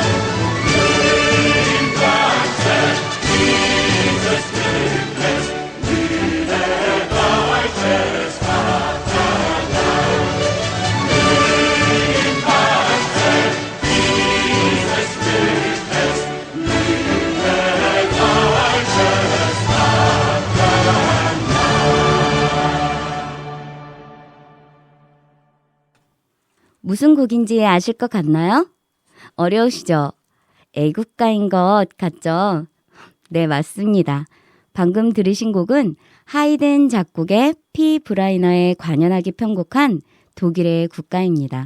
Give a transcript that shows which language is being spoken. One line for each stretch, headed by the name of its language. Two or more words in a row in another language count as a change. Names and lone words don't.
German: Im Glanze dieses Glückes blühe deutsches Vaterland. Im Glanze dieses Glückes blühe deutsches Vaterland.
Korean: 무슨 곡인지 아실 것 같나요? 어려우시죠? 애국가인 것 같죠? 네, 맞습니다. 방금 들으신 곡은 하이든 작곡의 피 브라이너의 관현악이 편곡한 독일의 국가입니다.